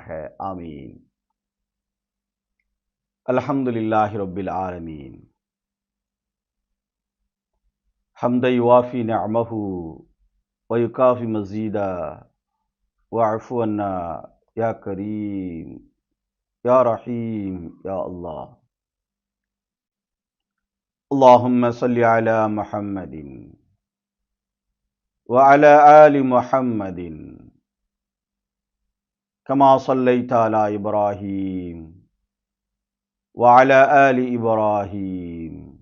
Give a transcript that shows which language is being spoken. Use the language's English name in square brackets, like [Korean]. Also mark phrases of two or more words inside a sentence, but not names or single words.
[Arabic] آمين. الحمد لله رب العالمين. حمدا يوافي نعمه ويكافئ مزيده واعف عنا يا كريم يا رحيم يا الله. اللهم صل على محمد وعلى آل محمد كما صليت على إبراهيم وعلى آل إبراهيم.